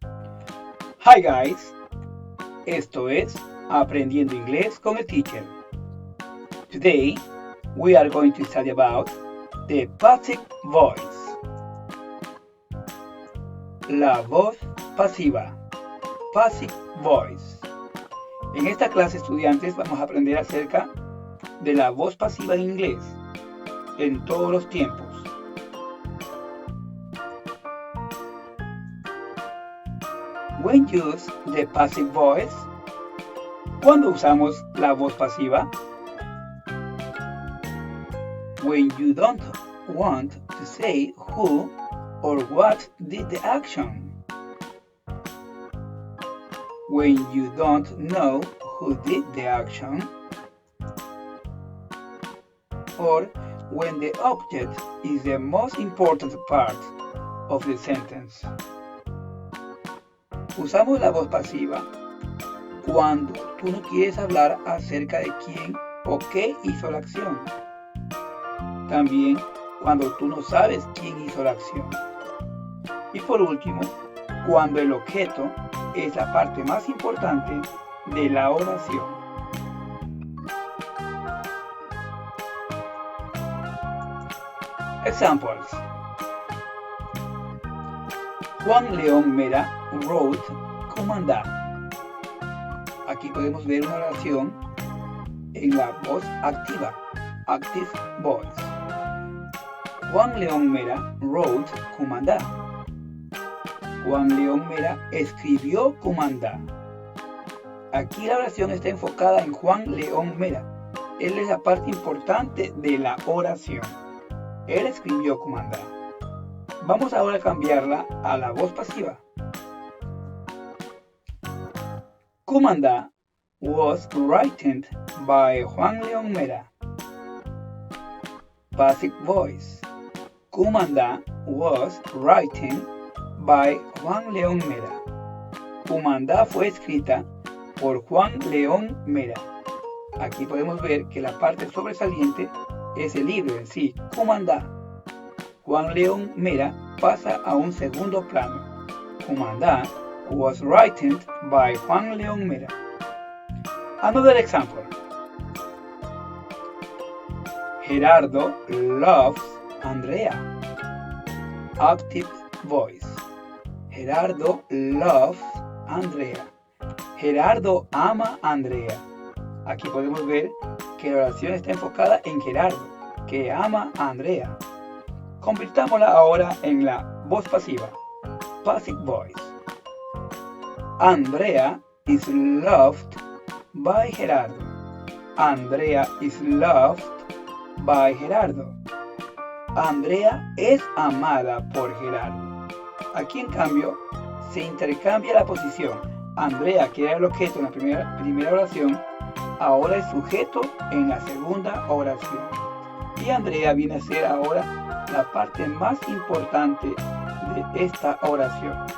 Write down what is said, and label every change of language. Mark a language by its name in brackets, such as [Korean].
[English] Hi guys, [Spanish] esto es Aprendiendo Inglés con el Teacher. [English] Today we are going to study about the passive voice. [Spanish] La voz pasiva, [English] passive voice. [Spanish] En esta clase, estudiantes, vamos a aprender acerca de la voz pasiva en inglés en todos los tiempos. [English] When use the passive voice, [Spanish] ¿cuándo usamos la voz pasiva? [English] When you don't want to say who or what did the action. When you don't know who did the action. Or when the object is the most important part of the sentence. [Spanish] Usamos la voz pasiva cuando tú no quieres hablar acerca de quién o qué hizo la acción. También cuando tú no sabes quién hizo la acción. Y por último, cuando el objeto es la parte más importante de la oración. [English] Examples. Juan León Mera wrote comanda. [Spanish] Aquí podemos ver una oración en la voz activa, [English] active voice. Juan León Mera wrote comanda. [Spanish] Juan León Mera escribió comanda. Aquí la oración está enfocada en Juan León Mera. Él es la parte importante de la oración. Él escribió comanda. Vamos ahora a cambiarla a la voz pasiva. [English] Comanda was written by Juan León Mera. Passive voice. Comanda was written by Juan León Mera. [Spanish] Comanda fue escrita por Juan León Mera. Aquí podemos ver que la parte sobresaliente es el libro en sí, Comanda. Juan León Mera pasa a un segundo plano. [English] Comanda was written by Juan León Mera. Another example. Gerardo loves Andrea. Active voice. Gerardo loves Andrea. [Spanish] Gerardo ama a Andrea. Aquí podemos ver que la oración está enfocada en Gerardo, que ama a Andrea. Convirtámosla ahora en la voz pasiva, [English] passive voice. Andrea is loved by Gerardo. Andrea is loved by Gerardo. [Spanish] Andrea es amada por Gerardo. Aquí, en cambio, se intercambia la posición. Andrea, que era el objeto en la primera oración, ahora es sujeto en la segunda oración. Y Andrea viene a ser ahora la parte más importante de esta oración.